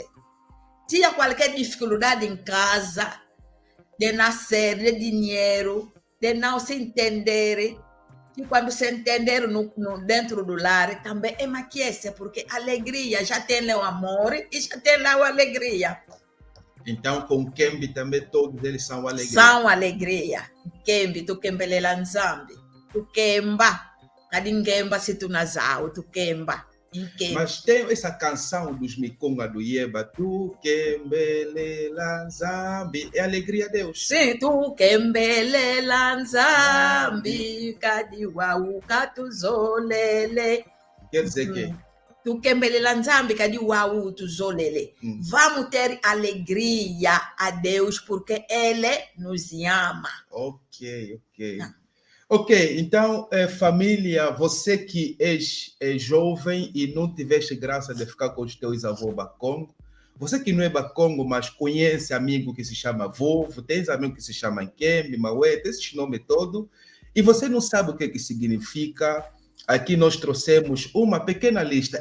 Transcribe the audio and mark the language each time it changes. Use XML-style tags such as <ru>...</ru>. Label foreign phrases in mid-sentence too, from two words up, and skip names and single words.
<pt>Tinha qualquer dificuldade em casa, de nascer, de dinheiro, de não se entender. E quando se entenderam dentro do lar, também é Maquiese, porque alegria já tem lá o amor e já tem lá a alegria. Então, com Kembe também todos eles são alegria. São alegria.</pt> <kg>Kembe, tu kembelela nzambi. Tu kemba. Kadi nkemba se tu nazao, tu kemba.</kg> <pt>Mas tem essa canção dos Mikonga do Ieba,</pt> <kg>tu kembelela nzambi,</kg> <pt>é alegria a Deus.</pt> <kg>Sim, tu kembelela nzambi, kadi wau katuzolele.</kg> <pt>Quer dizer que</pt> <kg>tu kembelela nzambi, kadi wau tuzolele.</kg> <pt>Vamos ter alegria a Deus porque Ele nos ama. Ok. Ok, então, família, você que é jovem e não tiveste graça de ficar com os teus avós Bakongo, você que não é Bakongo, mas conhece amigo que se chama Vovo, tens amigo que se chama Nkembe, Mauete, esses nomes todos, e você não sabe o que significa, aqui nós trouxemos uma pequena lista.</pt>